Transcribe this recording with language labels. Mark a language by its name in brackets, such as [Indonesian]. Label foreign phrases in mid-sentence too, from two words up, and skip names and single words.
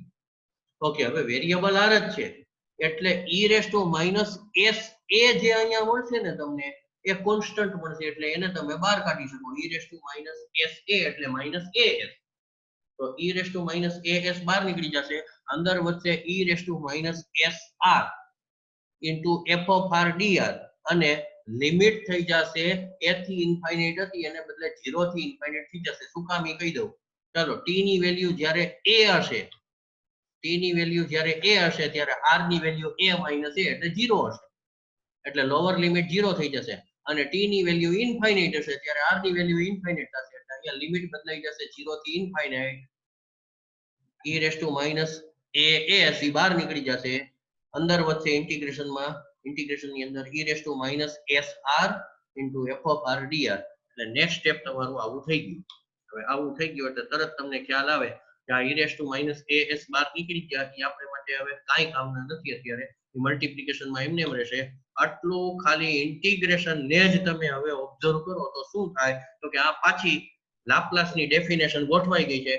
[Gujarati] ઓકે, હવે વેરીએબલ r જ છે એટલે e - sa જે અહીંયા મળશે ને તમને એ કોન્સ્ટન્ટ મળશે, એટલે એને તમે બહાર કાઢી શકો. e - sa એટલે -as. તો e - as બહાર નીકળી જશે, અંદર વધશે e - sr into f of r dr અને લિમિટ થઈ જશે a થી ઇન્ફાઇનાઇટ હતી એને બદલે 0 થી ઇન્ફાઇનાઇટ થઈ જશે. શું કામ એ કહી દઉં. ચાલો, t ની વેલ્યુ જ્યારે a હશે, ત્યારે r ની વેલ્યુ a - a એટલે 0 હશે, એટલે લોઅર લિમિટ 0 થઈ જશે. અને t ની વેલ્યુ ઇન્ફાઇનાઇટ હશે ત્યારે r ની વેલ્યુ ઇન્ફાઇનાઇટ થશે, એટલે અહીંયા લિમિટ બદલાઈ જશે 0 થી ઇન્ફાઇનાઇટ. e - as બહાર નીકળી જશે, અંદર વધશે ઇન્ટિગ્રેશનમાં, ઇન્ટિગ્રેશનની અંદર e - sr into f of r dr. એટલે નેક્સ્ટ સ્ટેપ તમારું આવું થઈ ગયું. હવે આવું થઈ ગયું એટલે તરત તમને ખ્યાલ આવે કે આ e - as બહાર નીકળી ગયા, એ આપણે માટે હવે કાંઈ કામના નથી અત્યારે. મલ્ટીપ્લિકેશનમાં એમને એમ રહેશે. આટલું ખાલી ઇન્ટિગ્રેશન ને જ તમે હવે ઓબ્ઝર્વ કરો તો શું થાય, તો કે આ પાછી લાપ્લાસની ડેફિનેશન ગોઠવાઈ ગઈ છે.